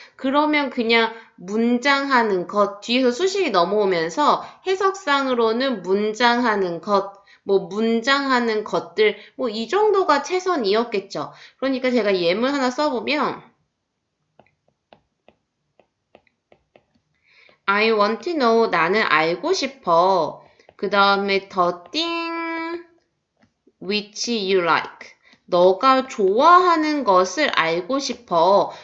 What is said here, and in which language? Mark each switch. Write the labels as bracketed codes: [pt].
[ko] 그러면 그냥 문장하는 것, 뒤에서 수식이 넘어오면서 해석상으로는 문장하는 것, 뭐 문장하는 것들, 뭐 이 정도가 최선이었겠죠. 그러니까 제가 예문 하나 써보면 [en] I want to know, [ko] 나는 알고 싶어. 그 다음에 [en] the thing which you like. [ko] 너가 좋아하는 것을 알고 싶어.